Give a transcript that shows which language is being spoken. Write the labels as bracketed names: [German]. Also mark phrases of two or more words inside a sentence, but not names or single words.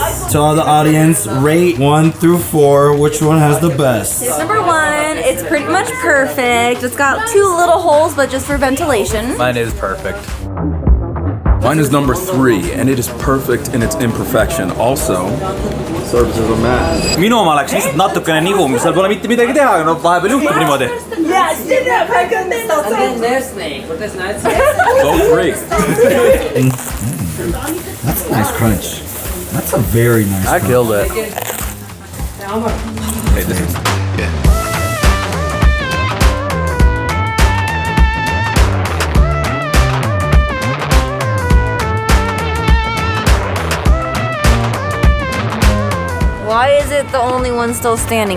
[English] To all the audience, rate 1 through 4. Which one has the best? It's number 1. It's pretty much perfect. It's got 2 little holes, but just for ventilation. Mine is perfect. Mine is number 3, and it is perfect in its imperfection. Also, services are mad. [Estonian] minu oma läks lihtsalt natukene nihu, seal pole mitte midagi teha, no vahepeal juhtub niimoodi. [English] And then their snake. What is nice? Go 3. That's a nice crunch. That's a very nice I killed it. Hey, this is... Why is it the only one still standing?